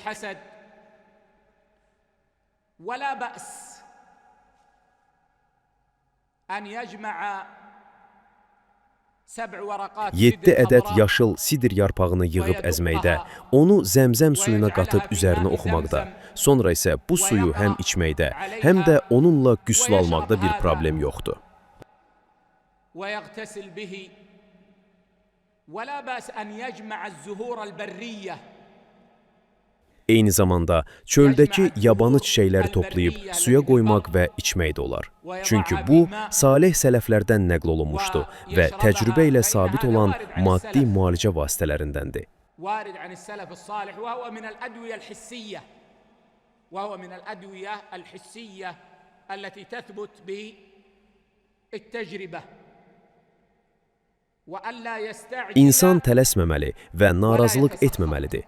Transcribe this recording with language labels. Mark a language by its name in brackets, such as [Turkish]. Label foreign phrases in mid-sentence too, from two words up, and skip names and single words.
[Azerbaijani] Yeddi ədəd yaşıl sidir yarpağını yığıb əzməkdə, onu zəmzəm suyuna qatıb üzərinə oxumaqda, sonra isə bu suyu həm içməkdə, həm də onunla qüsl almaqda bir problem yoxdur. [Arabic] ويغتسل به ولا بأس أن يجمع الزهور البرية. [Azerbaijani] Eyni zamanda çöldəki yabanı çiçəkləri toplayıb suya qoymaq və içmək də olar. Çünki bu, salih sələflərdən nəql olunmuşdur və təcrübə ilə sabit olan maddi müalicə vasitələrindəndir. İnsan tələsməməli və narazılıq etməməlidir.